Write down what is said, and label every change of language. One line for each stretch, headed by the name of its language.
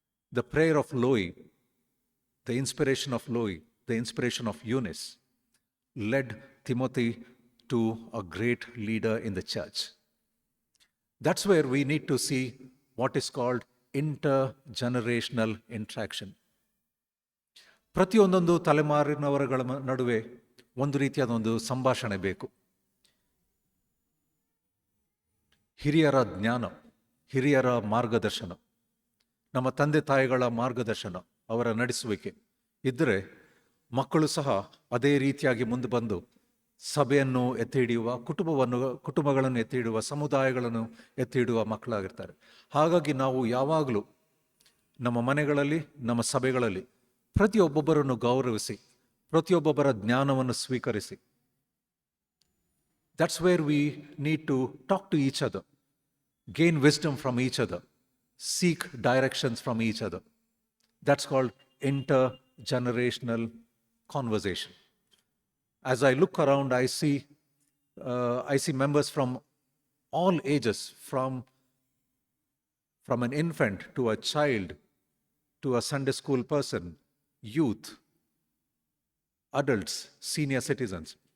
English: The prayer of Lois, the inspiration of Lois, the inspiration of Eunice, led Timothy to a great leader in the church. That's where we need to see what is called intergenerational interaction.
Kannada: ಪ್ರತಿಯೊಂದೊಂದು ತಲೆಮಾರಿನವರುಗಳ ನಡುವೆ ಒಂದು ರೀತಿಯಾದ ಒಂದು ಸಂಭಾಷಣೆ ಬೇಕು. ಹಿರಿಯರ ಜ್ಞಾನ, ಹಿರಿಯರ ಮಾರ್ಗದರ್ಶನ, ನಮ್ಮ ತಂದೆ ತಾಯಿಗಳ ಮಾರ್ಗದರ್ಶನ, ಅವರ ನಡೆಸುವಿಕೆ ಇದ್ದರೆ ಮಕ್ಕಳು ಸಹ ಅದೇ ರೀತಿಯಾಗಿ ಮುಂದೆ ಬಂದು ಸಭೆಯನ್ನು ಎತ್ತಿ ಹಿಡಿಯುವ, ಕುಟುಂಬಗಳನ್ನು ಎತ್ತಿ ಹಿಡಿಯುವ, ಸಮುದಾಯಗಳನ್ನು ಎತ್ತಿ ಹಿಡಿಯುವ ಮಕ್ಕಳಾಗಿರ್ತಾರೆ. ಹಾಗಾಗಿ ನಾವು ಯಾವಾಗಲೂ ನಮ್ಮ ಮನೆಗಳಲ್ಲಿ, ನಮ್ಮ ಸಭೆಗಳಲ್ಲಿ ಪ್ರತಿಯೊಬ್ಬೊಬ್ಬರನ್ನು ಗೌರವಿಸಿ, ಪ್ರತಿಯೊಬ್ಬೊಬ್ಬರ ಜ್ಞಾನವನ್ನು ಸ್ವೀಕರಿಸಿ.
English: That's where we need to talk to each other, gain wisdom from each other, seek directions from each other. That's called intergenerational conversation. As I look around, I see members from all ages, from an infant to a child to a Sunday school person, youth, adults, senior citizens.